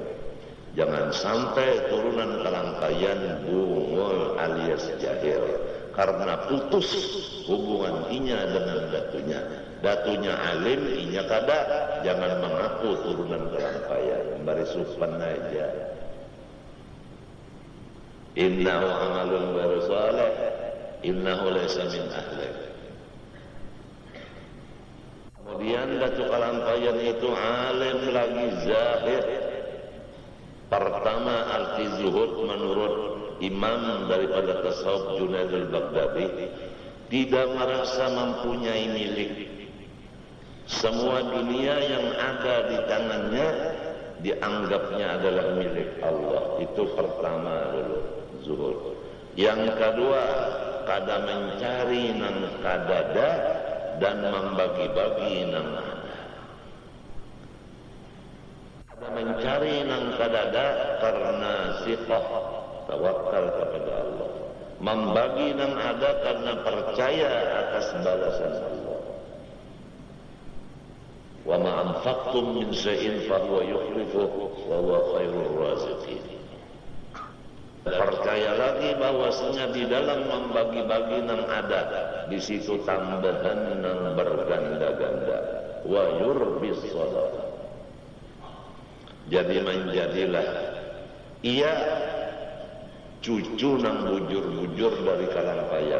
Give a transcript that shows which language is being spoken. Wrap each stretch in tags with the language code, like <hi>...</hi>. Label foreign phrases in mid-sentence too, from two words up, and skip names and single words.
<bjn>Jangan sampai turunan kelangkayan bungul alias jahil karena putus hubungan inya dengan datunya. Datunya alim, inya kada, jangan mengaku turunan kelangkayan. Bari supan aja.</bjn> <ar>إنه عمل بارو صالح، إنه ليس من أهلي.</ar> <id>Kemudian datu kelangkayan itu alim lagi zahir. Pertama arti zuhud menurut imam daripada tasawuf Junaid al-Baghdadi tidak merasa mempunyai milik. Semua dunia yang ada di tangannya dianggapnya adalah milik Allah.</id> <bjn>Itu pertama dulu zuhud. Yang kedua kada mencari nang kadada dan membagi-bagi nang ada. Kada mencari nang kadada karena siqah tawakal kepada Allah. Membagi nang ada karena percaya atas balasan Allah.</bjn> <ar>وما أنفقتم من شيء فهو يخلفه وهو خير الرازقين.</ar> <bjn>Percaya lagi bahwasanya di dalam membagi-bagi nang ada di situ tambahan nang berganda-ganda.</bjn> <ar>ويربي الصدقة.</ar> <bjn>Jadi menjadilah ia cucu nang bujur-bujur dari kalampayan.</bjn>